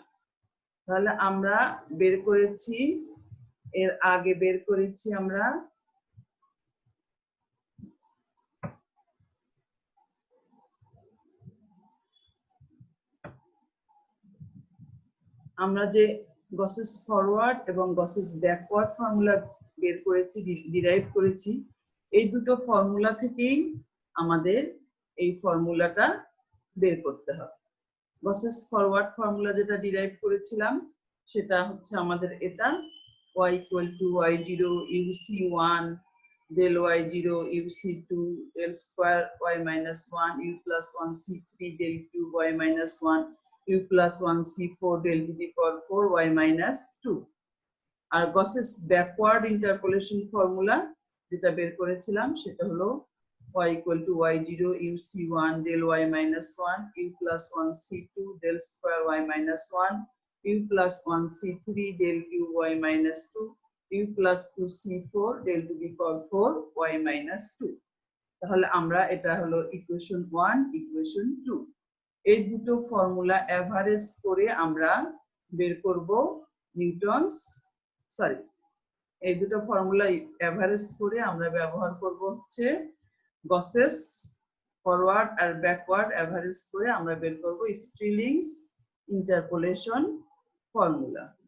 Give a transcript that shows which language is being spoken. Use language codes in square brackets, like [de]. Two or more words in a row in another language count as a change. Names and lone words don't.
[bn] তাহলে আমরা বের করেছি, এর আগে বের করেছি আমরা যে [en] Gauss's forward [bn] এবং [en] Gauss's backward formula [bn] বের করেছি, ডিরাইভ করেছি। এই দুটো ফর্মুলা থেকেই আমাদের এই ফর্মুলাটা বের করতে হবে। [en] Gauss's forward formula [bn] যেটা ডিরাইভ করেছিলাম সেটা হচ্ছে আমাদের এটা [en] y = y0 uc1 del y0 uc2 del square y - 1 u + 1 c3 del cube y - 1 u + 1 c4 del to the power 4 y - 2। [bn] আর [en] Gauss's backward interpolation formula [bn] যেটা বের করেছিলাম সেটা হলো [en] y = y0 uc1 del y - 1 u + 1 c2 del square y - 1 u + 1 c3 del cube y - 2 [bn] u + 2 c4 del to the power 4 y - 2। তাহলে আমরা এটা হলো ইকুয়েশন 1, ইকুয়েশন 2। এই দুটো ফর্মুলা এভারেজ করে আমরা বের করব নিউটনস এই দুটো ফর্মুলা এভারেজ করে আমরা ব্যবহার করব হচ্ছে গসেস ফরওয়ার্ড আর ব্যাকওয়ার্ড এভারেজ করে আমরা বের করব [en] Stirling's interpolation formula.